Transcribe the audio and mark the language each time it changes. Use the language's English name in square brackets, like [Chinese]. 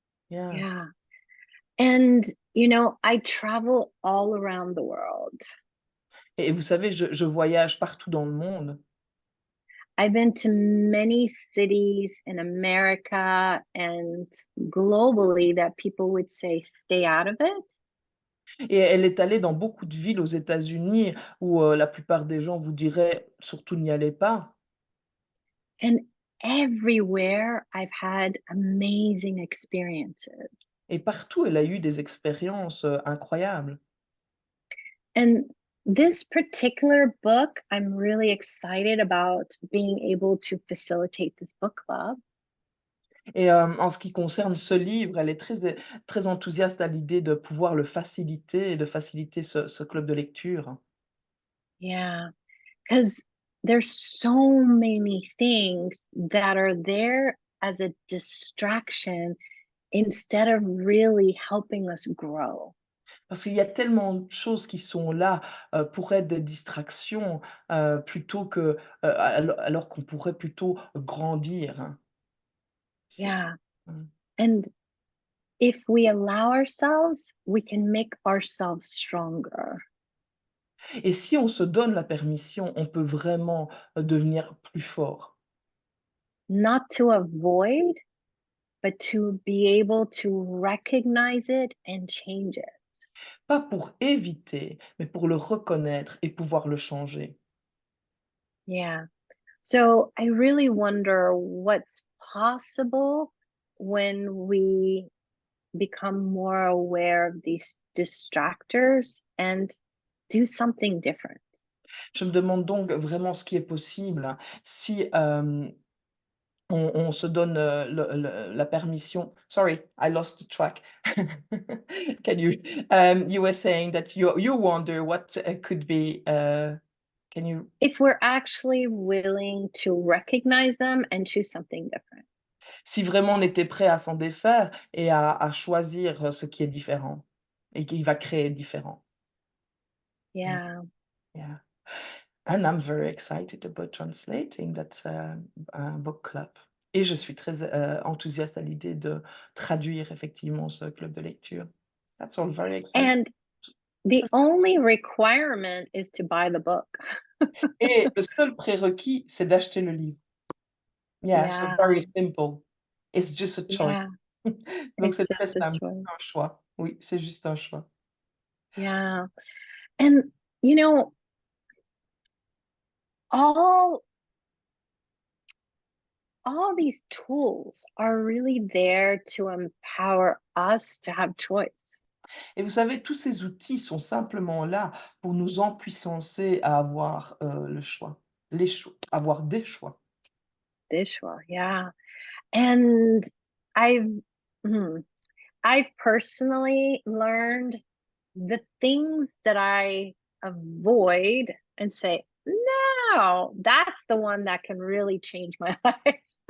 [English] Yeah. Yeah. And, I travel all around the world. [French] Et vous savez, je voyage partout dans le monde [English] I've been to many cities in America and globally that people would say, stay out of it. [French] et elle est allée dans beaucoup de villes aux États-Unis où, la plupart des gens vous diraient: «Surtout n'y allez pas» [English] And everywhere I've had amazing experiences. [French] et partout elle a eu des expériences, incroyables. [English] And this particular book, I'm really excited about being able to facilitate this book club. [French] Et en ce qui concerne ce livre, elle est très enthousiaste à l'idée de pouvoir le faciliter et de faciliter ce club de lecture. [English] Yeah, because there's so many things that are there as a distraction instead of really helping us grow. [French] Parce qu'il y a tellement de choses qui sont là, pour être des distractions, plutôt que, alors qu'on pourrait plutôt grandir, hein. C'est [English] Yeah. mmh And if we allow ourselves, we can make ourselves stronger. [French] et si on se donne la permission, on peut vraiment, devenir plus fort. [English] Not to avoid, but to be able to recognize it and change it. [French] Pas pour éviter, mais pour le reconnaître et pouvoir le changer. [English] Yeah. So I really wonder what's possible when we become more aware of these distractors and do something different. [French] Je me demande donc vraiment ce qui est possible si, on se donne, la permission [English] sorry, I lost the track. Can you were saying that you wonder what, could be, can you If we're actually willing to recognize them and choose something different. [French] Si vraiment on était prêt à s'en défaire et à choisir, ce qui est différent et qui va créer différent. [English] Yeah, Yeah. yeah. And I'm very excited about translating that, book club [French] et je suis très, enthousiaste à l'idée de traduire effectivement ce club de lecture. [English] That's all very exciting. And the only requirement is to buy the book. [French] Et le seul prérequis, c'est d'acheter le livre. [English] Yeah, so Yeah. very simple. It's just a choice. Yeah. [French] Donc [English] It's [French] c'est très [English] just a [French] simple, [English] choice. [French] un choix. Oui, c'est juste un choix. [English] Yeah. And, you know, all all these tools are really there to empower us to have choice. [French] Et vous savez, tous ces outils sont simplement là pour nous empuissancer à avoir, le choix, les choix avoir des choix. [English] Dishwa, yeah. And I've hmm, I've personally learned the things that I avoid and say, no, that's the one that can really change my life.